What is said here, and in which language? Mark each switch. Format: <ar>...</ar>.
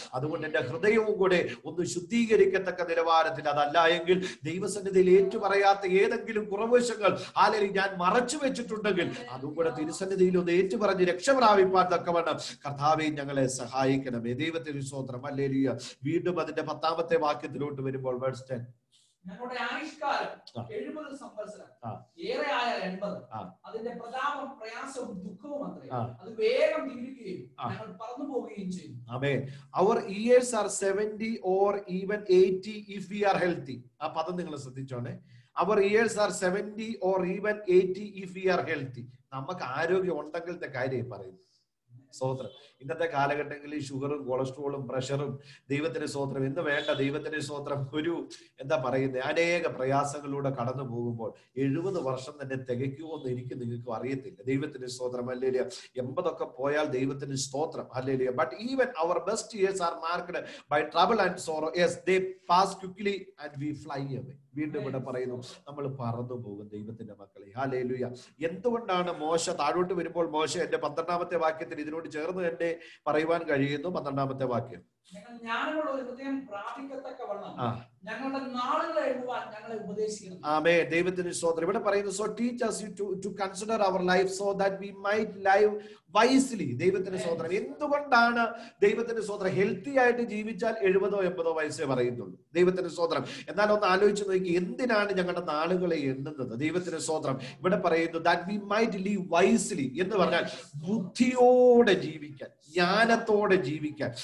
<ml>അതുകൊണ്ട് എന്റെ ഹൃദയവും കൂടെ ഒന്ന് ശുദ്ധീകരിക്കത്തക്ക നിലവാരത്തിൽ, അതല്ല എങ്കിൽ ദൈവസന്നിധിയിൽ ഏറ്റുപറയാത്ത ഏതെങ്കിലും കുറവശങ്ങൾ അല്ലെങ്കിൽ ഞാൻ മറച്ചു വെച്ചിട്ടുണ്ടെങ്കിൽ അതും കൂടെ തിരുസന്നിധിയിൽ ഒന്ന് ഏറ്റുപറഞ്ഞ് രക്ഷപ്രാപിപ്പാൻ തക്കവണ്ണം കർത്താവേ ഞങ്ങളെ സഹായിക്കണമേ. ദൈവത്തിന് സ്തോത്രം. ഹല്ലേലൂയ. വീണ്ടും അതിന്റെ 10-ാമത്തെ വാക്യത്തിലോട്ട് വരുമ്പോൾ, വേഴ്സ് 10. ഞങ്ങളുടെ ആയുഷ്കാലം 70 സംവത്സരം, ഏറെ ആയാൽ 80. അതിന്റെ പ്രതാപം പ്രയാസവും ദുഃഖവും അത്രേ, അത് വേഗം തീരുകയും ഞങ്ങൾ പറന്നു പോവുകയും ചെയ്യും. ആമേൻ.</ml> <en>Our years are 70 or even 80 if we are healthy.</en> <ml>ആ പദം നിങ്ങൾ ശ്രദ്ധിച്ചോണേ.</ml> <en>Our years are 70 or even 80 if we are healthy.</en> <ml>നമുക്ക് ആരോഗ്യം ഉണ്ടെങ്കിലത്തെ കാര്യം പറയുന്നു. സ്തോത്രം. ഇന്നത്തെ കാലഘട്ടങ്ങളിൽ ഷുഗറും കൊളസ്ട്രോളും പ്രഷറും ദൈവത്തിന് സ്തോത്രം എന്ന് വേണ്ട. ദൈവത്തിന് സ്തോത്രം. ഒരു എന്താ പറയുന്നത്, അനേക പ്രയാസങ്ങളിലൂടെ കടന്നു പോകുമ്പോൾ 70 വർഷം തന്നെ തികയ്ക്കുമോ എന്ന് എനിക്ക് നിങ്ങൾക്ക് അറിയത്തില്ല. ദൈവത്തിന് സ്തോത്രം. ഹല്ലേലൂയ. 80 പോയാൽ ദൈവത്തിന് സ്തോത്രം. Hallelujah.</ml> <en>But even our best years are marked by trouble and sorrow. Yes, they pass quickly and we fly away.</en> <ml>വീണ്ടും ഇവിടെ പറയുന്നു, നമ്മൾ പറന്നു പോകും ദൈവത്തിന്റെ മക്കളെ. ഹല്ലേലൂയ. എന്തുകൊണ്ടാണ് മോശ താഴോട്ട് വരുമ്പോൾ മോശ എന്റെ 12-ാമത്തെ വാക്യത്തിൽ ഇതിനോട് ചേർന്ന് തന്നെ പറയുവാൻ കഴിയുന്നു. 12-ാമത്തെ വാക്യം. ഞങ്ങൾ ജ്ഞാനമുള്ള ഒരു ഹൃദയം പ്രാപിക്കത്തക്കവണ്ണം ഞങ്ങളുടെ നാളുകളെ എഴുതുവാൻ ഞങ്ങളെ ഉപദേശിക്കണം. ആമേൻ. ദൈവത്തിന് സ്തോത്രം. ഇവിടെ പറയുന്നു,</ml> <en>so teach us to consider our life so that we might live wisely.</en> <ml>ദൈവത്തിന് സ്തോത്രം. എന്തുകൊണ്ടാണ് ദൈവത്തിന് സ്തോത്രം ഹെൽത്തി ആയിട്ട് ജീവിച്ചാൽ 70-80 വയസ്സേ പറയുന്നുള്ളൂ? ദൈവത്തിന് സ്തോത്രം. എന്നാൽ ഒന്ന് ആലോചിച്ച് നോക്കി, എന്തിനാണ് ഞങ്ങളുടെ നാളുകളെ എണ്ണുന്നത്? ദൈവത്തിന് സ്തോത്രം. ഇവിടെ പറയുന്നു</ml> <en>that we might live wisely</en> <ml>എന്ന് പറഞ്ഞാൽ ബുദ്ധിയോടെ ജീവിക്കാൻ, ജ്ഞാനത്തോടെ ജീവിക്കാൻ.</ml>